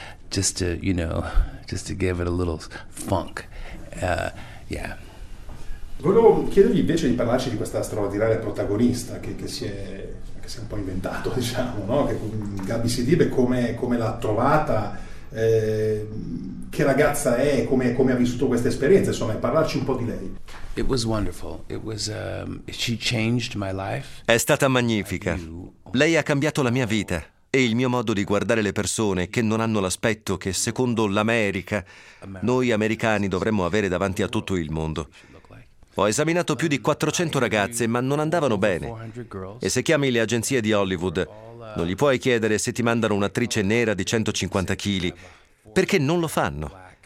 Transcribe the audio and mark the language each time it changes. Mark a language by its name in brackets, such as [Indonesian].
[English] Just to, you know, just to give it a little funk. Yeah. [Italian] Volevo chiedergli invece di parlarci di questa straordinaria protagonista che si è un po' inventato, diciamo, no? Che Gabi Sidibe, come l'ha trovata, che ragazza è, come ha vissuto questa esperienza, insomma, e parlarci un po' di lei. [English] It was wonderful. It was she changed my life. [Italian] È stata magnifica. Lei ha cambiato la mia vita e il mio modo di guardare le persone che non hanno l'aspetto che, secondo l'America, noi americani dovremmo avere davanti a tutto il mondo. Ho esaminato più di 400 ragazze, ma non andavano bene. E se chiami le agenzie di Hollywood, non gli puoi chiedere se ti mandano un'attrice nera di 150 kg, perché non lo fanno.